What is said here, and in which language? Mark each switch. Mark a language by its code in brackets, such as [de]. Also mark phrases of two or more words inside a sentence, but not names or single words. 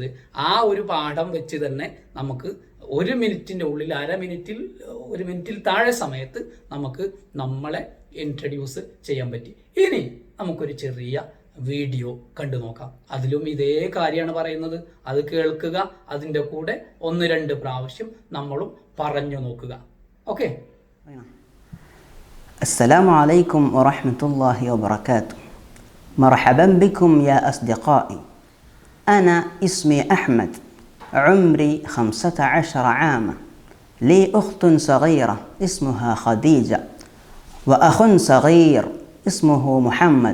[ml] ആ ഒരു പാഠം വെച്ച് തന്നെ നമുക്ക് 1 മിനിറ്റിൻ്റെ ഉള്ളിൽ, ഒരു മിനിറ്റിൽ താഴെ സമയത്ത് നമുക്ക് നമ്മളെ ഇൻട്രഡ്യൂസ് ചെയ്യാൻ പറ്റി. ഇനി നമുക്കൊരു ചെറിയ വീഡിയോ കണ്ടു നോക്കാം. അതിലും ഇതേ കാര്യമാണ് പറയുന്നത്. അത് കേൾക്കുക, അതിൻ്റെ കൂടെ 1-2 പ്രാവശ്യം നമ്മളും പറഞ്ഞു നോക്കുക. ഓക്കെ. [ar] السلام عليكم ورحمة الله وبركاته. مرحبا بكم يا أصدقائي. أنا اسمي أحمد، عمري 15 عاما، لي أخت صغيرة اسمها خديجة، وأخ صغير اسمه محمد.